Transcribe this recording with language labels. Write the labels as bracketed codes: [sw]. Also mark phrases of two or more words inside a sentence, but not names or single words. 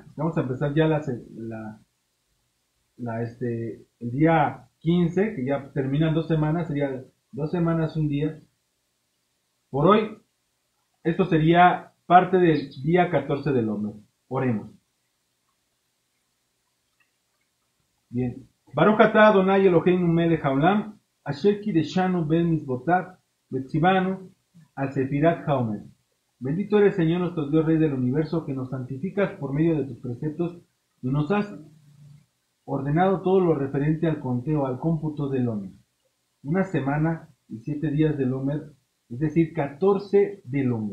[es] Vamos a empezar ya el día 15, que ya terminan 2 semanas, sería 2 semanas, un día. Por hoy, esto sería parte del día 14 del Omer. Oremos. Bien. [he] ברוך אתה אדני אלוהינו מלך העולם, אשר קידשנו במצוותיו, וצונו, על ספירת העומר. [es] Bendito eres, Señor, nuestro Dios, Rey del universo, que nos santificas por medio de tus preceptos y nos has ordenado todo lo referente al conteo, al cómputo del Omer. Una semana y 7 días del Omer, es decir, 14 del Omer.